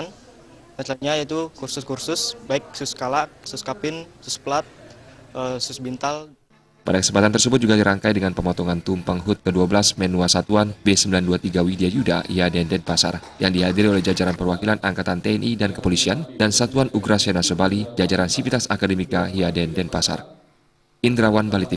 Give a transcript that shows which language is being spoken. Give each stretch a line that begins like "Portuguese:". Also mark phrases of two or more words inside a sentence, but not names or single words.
Indonesian: Dan selanjutnya yaitu kursus-kursus, baik Suskala, Suskapin, Susplat, Susbintal. Pada kesempatan tersebut juga dirangkai dengan pemotongan tumpeng HUT ke-12 Menua Satuan B923 Widya Yuda IHDN Denpasar yang dihadiri oleh jajaran perwakilan Angkatan TNI dan Kepolisian dan Satuan Ugrasena Sebali, jajaran Sivitas Akademika IHDN Denpasar. Indrawan Bali.